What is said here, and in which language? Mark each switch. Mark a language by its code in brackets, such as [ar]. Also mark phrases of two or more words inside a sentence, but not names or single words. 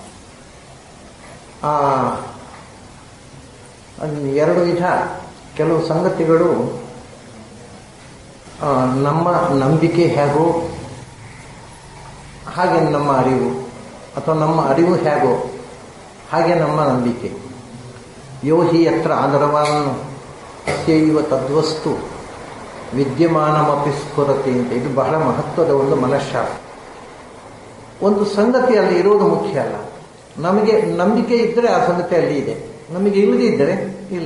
[kn] ಎರಡು ವಿಧ. ಕೆಲವು ಸಂಗತಿಗಳು ನಮ್ಮ ನಂಬಿಕೆ ಹೇಗೋ ಹಾಗೆ ನಮ್ಮ ಅರಿವು, ಅಥವಾ ನಮ್ಮ ಅರಿವು ಹೇಗೋ ಹಾಗೆ ನಮ್ಮ ನಂಬಿಕೆ. [sa] ಯೋ ಹಿ ಯತ್ರ ಆದರವಾನ್ ಅಸ್ಯೈವ ತದ್ವಸ್ತು ವಿದ್ಯಮಾನಮಪಿ ಸ್ಫುರತಿ ಅಂತ. [kn] ಇದು ಬಹಳ ಮಹತ್ವದ ಒಂದು ಮನಃಶಾಸ್ತ್ರ. ಒಂದು ಸಂಗತಿ ಅಲ್ಲಿ ಇರೋದು ಮುಖ್ಯ ಅಲ್ಲ. ನಮಗೆ ನಂಬಿಕೆ ಇದ್ದರೆ ಆ ಸಂಗತಿ ಅಲ್ಲಿ ಇದೆ, ನಮಗೆ ಇಲ್ಲದಿದ್ದರೆ ಇಲ್ಲ.